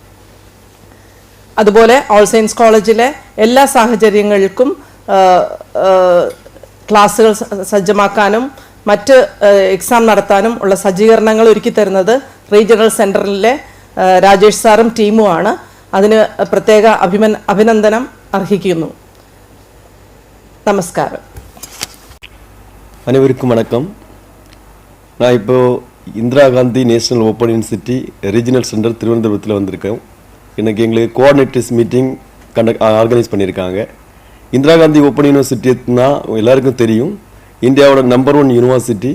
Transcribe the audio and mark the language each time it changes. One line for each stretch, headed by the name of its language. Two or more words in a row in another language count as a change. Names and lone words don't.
Malayalam: അതുപോലെ
English: all science
Malayalam: കോളേജിലെ എല്ലാ സാഹചര്യങ്ങൾക്കും ക്ലാസ്സുകൾ സജ്ജമാക്കാനും മറ്റ് എക്സാം നടത്താനും ഉള്ള സജ്ജീകരണങ്ങൾ ഒരുക്കി തരുന്നത് റീജിയണൽ സെൻറ്ററിലെ രാജേഷ് സാറും ടീമുമാണ്. അതിന് പ്രത്യേക അഭിനന്ദനം അർഹിക്കുന്നു. നമസ്കാരം.
Tamil: அனைவருக்கும் வணக்கம். நான் இப்போது இந்திரா காந்தி நேஷனல் ஓப்பன் யூனிவர்சிட்டி ரீஜனல் சென்டர் திருவனந்தபுரத்தில் வந்திருக்கேன். இன்றைக்கி எங்களுக்கு
English: coordinators meeting organise
Tamil: பண்ணியிருக்காங்க. இந்திரா காந்தி ஓப்பன் யூனிவர்சிட்டினா எல்லாருக்கும் தெரியும், இந்தியாவோட
English: number 1 university.